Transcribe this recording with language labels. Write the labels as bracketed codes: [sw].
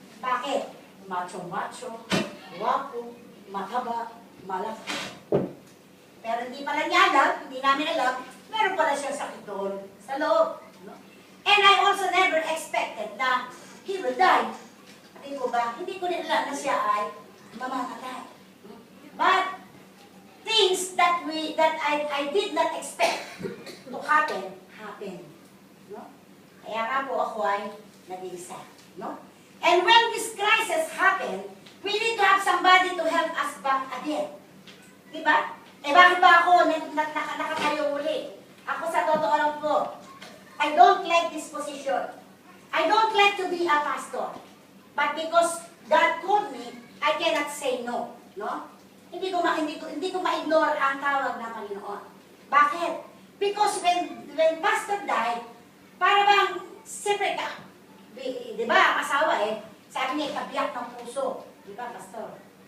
[tl] Bakit? Macho-macho, guwapo, mahaba, malaki. Pero hindi pala niya alam, hindi namin alam, meron pala siya sakit doon sa loob. No? [en] And I also never expected na he will die. [tl] Hindi ko ba? Hindi ko rin alam na siya ay mamamatay. [en] But things that I did not expect to happen. No? [tl] Kaya nga po ako ay nag-iisa. [en] No? And when this crisis happen, we need to have somebody to help us back again. [tl] Diba? Bakit ba ako nakatayo uli? Ako sa totoo lang po, [en] I don't like this position. I don't like to be a pastor. But because God called me, I cannot say no. No? [tl] Hindi ko ma-ignore ang tawag ng Panginoon. Bakit? [en] Because when pastor died, [tl] para bang siyempre ka, di ba, ang asawa sabi niya, ikabiyak ng puso. Di ba, pastor?